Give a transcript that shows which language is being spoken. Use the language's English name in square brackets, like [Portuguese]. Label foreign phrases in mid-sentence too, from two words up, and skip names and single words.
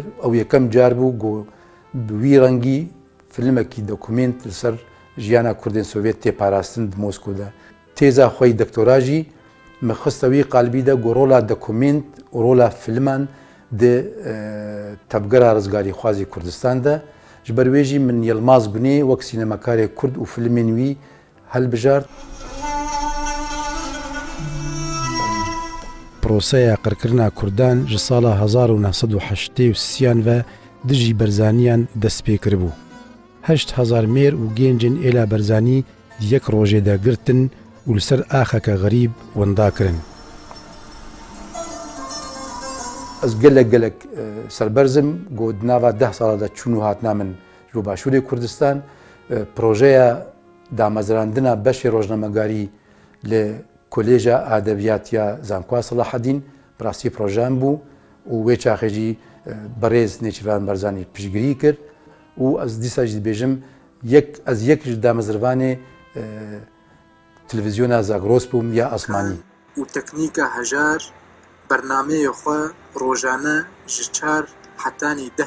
[Kurdish] Ew yekem car bû got bi wî rengî filmekî dokument li ser jiyana Kurdên Sovyet tê parastin di Moskow'da. Têza xwe yî doktora jî me xiste wî qalbî de got rola dokument û rola filman di tevgera rizgarî xwazî Kurdistan de ji ber wê jî min Yilmaz Gunê wek sînemakarê Kurd û filmên wî helbijart. پرۆسەیە قڕکردنا کوردان ji sala 1980 ve dijî berzaniyan dest pê kiribû. 8,000 mêr û gêncên êla berzanî yek rojê de girtin û li ser axeke xerîb wenda kirin. Ez gelek serberzim got nava 10 sala de çûn û hatna min ji bo Başûrê Kurdistan projeya damezrandina beşê rojnamegarî li Kolêja Edebiyatiya Zankwa Salahedîn bi rastî projem bû و وێ چاخێژی بەڕێز نێچیروان بەرزانی پشتگیری کرد و ئەس دیساژ دەبێژم ئەس یەکش دامەزربانێ تلڤیزیۆنا زاگرۆس بووم یا ئاسمانی و تەکنیکە هەژار بەرنامەیە خۆ ڕۆژانە ji 4 حتانی 10